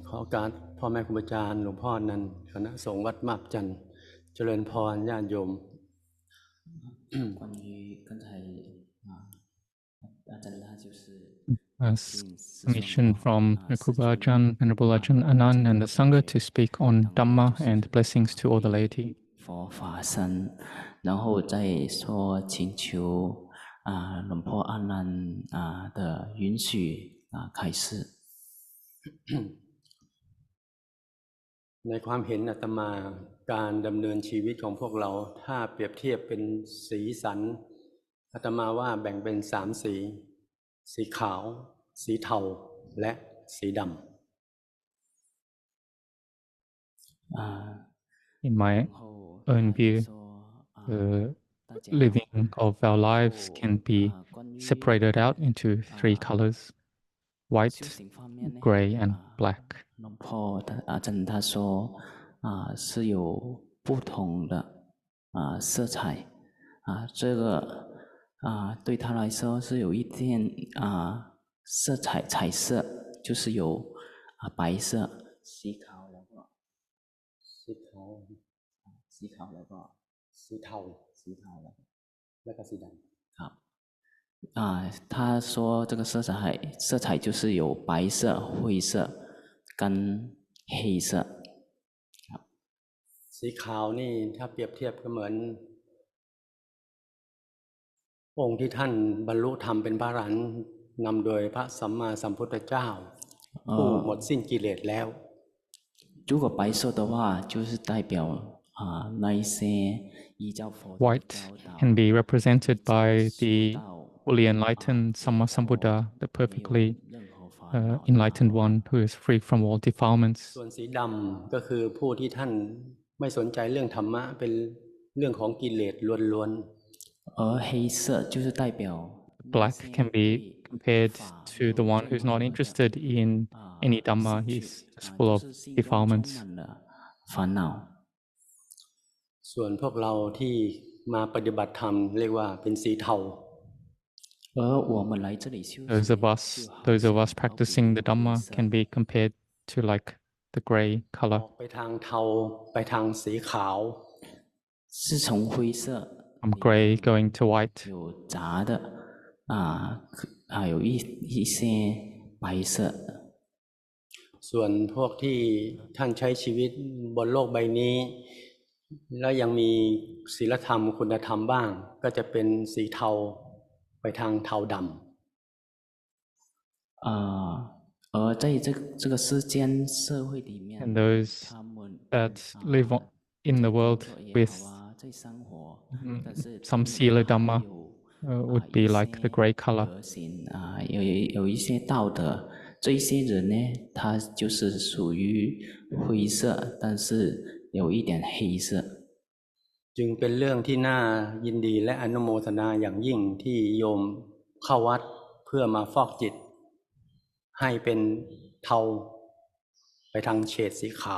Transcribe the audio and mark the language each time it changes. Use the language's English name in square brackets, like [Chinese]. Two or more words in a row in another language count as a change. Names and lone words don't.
[Thai] การพ่อแม่ครูบาอาจารย์หลวงพ่อนั้นคณะสงฆ์วัดมาบจันทร์เจริญพรญาติโยม [English] Submission from Kruba Ajahn, Venerable Ajahn Anan, and the Sangha to speak on Dhamma and blessings to all the laity. [Chinese] 佛法僧，然后再说请求龙婆阿难的允许开示。 [Thai] ในความเห็นอาตมาการดำเนินชีวิตของพวกเราถ้าเปรียบเทียบเป็นสีสันอาตมาว่าแบ่งเป็น3 สีสีขาวสีเทาและสีดำ [English] In my own view, the living of our lives can be separated out into 3 colors: white, gray, and black. [Chinese] 龙婆阿珍他说是有不同的色彩这个对他来说是有一点色彩彩色，就是有白色、 [Thai] สีขาวแล้วก็ สีดำครับ [Chinese] 他说这个色彩就是有白色、灰色跟黑色。 [Thai] สีขาวนี่ถ้าเปรียบเทียบก็เหมือนองค์ที่ท่านบรรลุธรรมเป็นพระอรหันต์นำโดยพระสัมมาสัมพุทธเจ้าผู้หมดสิ้นกิเลสแล้ว [Chinese] 如果白色的话就是代表那一些依照佛 [English] White can be represented by the fully enlightened Samma Sambuddha, the perfectly enlightened one who is free from all defilements. [Thai] ส่วนสีดำก็คือผู้ที่ท่านไม่สนใจเรื่องธรรมะเป็นเรื่องของกิเลสล้วนๆ [Chinese] 而黑色就是代表 [English] Black can be compared to the one who's not interested in any Dhamma. He's just full of defilements. [Chinese] 烦恼 [Thai] ส่วนพวกเราที่มาปฏิบัติธรรมเรียกว่าเป็นสีเทา [English] Those of us practicing the Dhamma can be compared to like the gray color. [Thai] ไปทางเทาไปทางสีขาว [Chinese] 是从灰色 [English] From gray going to white. [Chinese] 有杂的有一些白色。 [Thai] ส่วนพวกที่ท่านใช้ชีวิตบนโลกใบนี้แล้วยังมีศีลธรรมคุณธรรมบ้างก็จะเป็นสีเทาไปทางเทาดำ [Chinese] 而在这个世间社会里面 [English] And those that live in the world with some Sila Dhamma would be like the gray color. [Chinese] 有一些道德，这一些人呢，他就是属于灰色，但是有一点黑色。 [Thai] จึงเป็นเรื่องที่น่ายินดีและอนุโมทนาอย่างยิ่งที่โยมเข้าวัดเพื่อมาฟอกจิตให้เป็นเทาไปทางเฉดสีขาว